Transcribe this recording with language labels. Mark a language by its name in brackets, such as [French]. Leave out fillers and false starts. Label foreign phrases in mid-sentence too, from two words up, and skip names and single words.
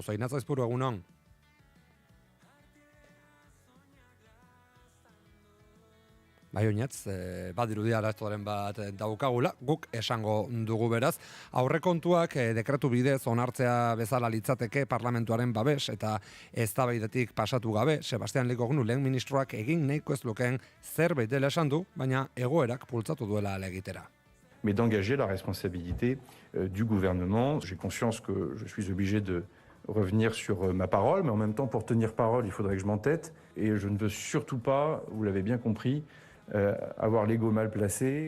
[Basque] Zainatza Aizpuru, egunon. Bai, oinatz, badirudi arazoaren bat daukagula, guk esango dugu beraz. Aurrekontuak dekretu bidez onartzea bezala litzateke parlamentuaren babes eta eztabaidatik pasatu gabe, Sebastian Lecornu lehen ministroak egin nahiko ez lukeen zerbait dela esan du, baina egoerak pultzatu duela alegitera. [French] Mais d'engager la responsabilité du gouvernement. J'ai conscience que je suis obligé de revenir sur ma parole, mais en même temps, pour tenir parole, il faudrait que je m'entête. Et je ne veux surtout pas, vous l'avez bien compris, avoir l'ego mal placé.